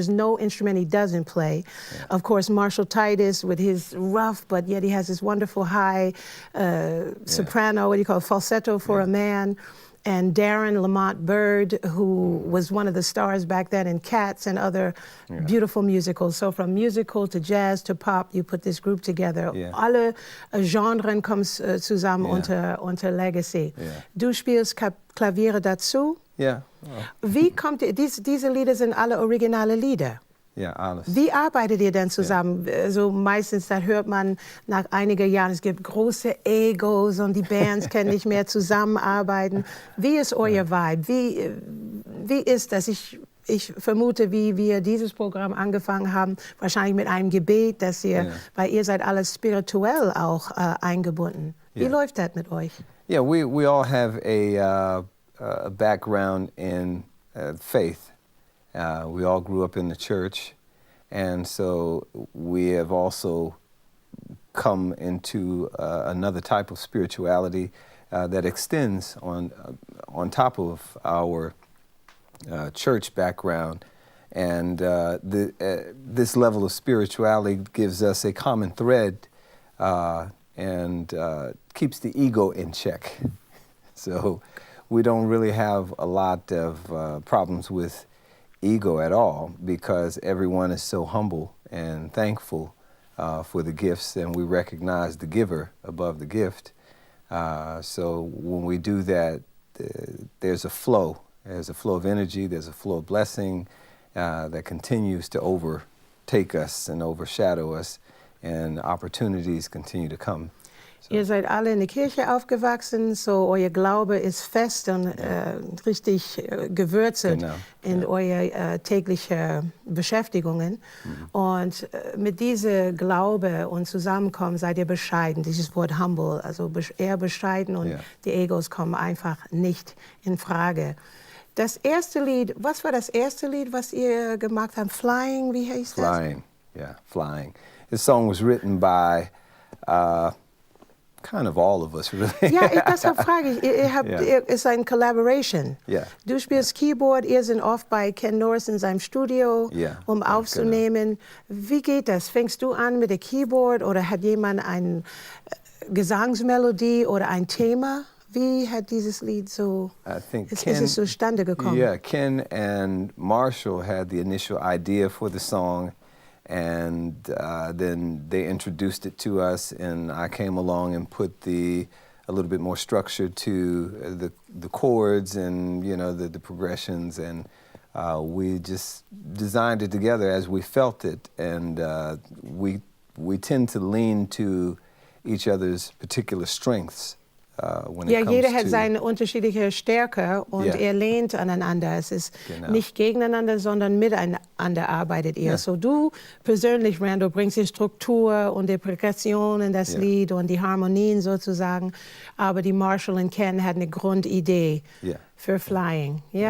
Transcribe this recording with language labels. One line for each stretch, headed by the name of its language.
English: There's no instrument he doesn't play. Yeah. Of course, Marshall Titus with his rough, but yet he has this wonderful high soprano, what do you call it, falsetto for a man. And Darren Lamont Bird, who was one of the stars back then in Cats and other beautiful musicals. So from musical to jazz to pop, you put this group together. Yeah.
German: Alle Genren kommen zusammen unter Legacy.
English: Yeah.
German: Du spielst Klaviere dazu. Ja. Wie kommt diese Lieder sind alle originale Lieder? Ja, alles. Wie arbeitet ihr denn zusammen? Ja. So meistens, da hört man nach einigen Jahren, es gibt große Egos und die Bands können nicht mehr zusammenarbeiten. Wie ist euer Vibe? Wie ist das? Ich vermute, wie wir dieses Programm angefangen haben, wahrscheinlich mit einem Gebet, dass weil ihr seid alles spirituell auch eingebunden. Wie läuft das mit euch?
English: Yeah, we all have a background in faith. We all grew up in the church, and so we have also come into another type of spirituality that extends on top of our church background, and this level of spirituality gives us a common thread and keeps the ego in check. So we don't really have a lot of problems with ego at all, because everyone is so humble and thankful for the gifts, and we recognize the giver above the gift. So when we do that, there's a flow. There's a flow of energy, there's a flow of blessing that continues to overtake us and overshadow us, and opportunities continue to come. So.
German: Ihr seid alle in der Kirche aufgewachsen, so euer Glaube ist fest und richtig gewurzelt in eure tägliche Beschäftigungen. Und mit diesem Glaube und Zusammenkommen seid ihr bescheiden. Dieses Wort humble, also eher bescheiden, und die Egos kommen einfach nicht in Frage. Das erste Lied, was war das erste Lied, was ihr gemacht habt? Flying, wie heißt das?
English: Flying, Flying. This song was written by kind of all of us, really.
German: Ja, deshalb frage ich, ihr ist eine Collaboration.
English: Yeah.
German: Du spielst Keyboard, ihr seid oft bei Ken Norris in seinem Studio, um aufzunehmen. Genau. Wie geht das? Fängst du an mit dem Keyboard oder hat jemand eine Gesangsmelodie oder ein Thema? Wie hat dieses Lied so, ist es zustande gekommen?
English: Yeah, Ken and Marshall had the initial idea for the song, and then they introduced it to us, and I came along and put a little bit more structure to the chords and the progressions, and we just designed it together as we felt it, and we tend to lean to each other's particular strengths.
German: Jeder hat seine unterschiedliche Stärke und ihr lehnt aneinander. Es ist nicht gegeneinander, sondern miteinander arbeitet ihr. So du persönlich, Randall, bringst die Struktur und die Progression in das Lied und die Harmonien sozusagen, aber die Marshall und Ken hatten eine Grundidee für Flying.